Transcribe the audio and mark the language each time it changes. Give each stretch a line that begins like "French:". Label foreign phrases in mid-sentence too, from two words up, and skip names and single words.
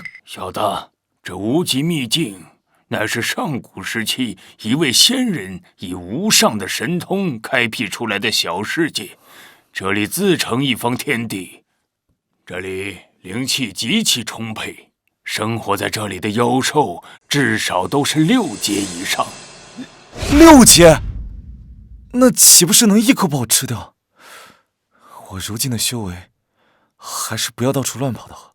Chinese: 小的，這無極秘境乃是上古時期一位仙人以无上的神通開闢出來的小世界，這裡自成一方天地。這裡靈氣極其充沛，生活在這裡的妖獸至少都是6階以上。 6 階？那豈不是能一口把我吃掉？我如今的修為，還是不要到處亂跑的好。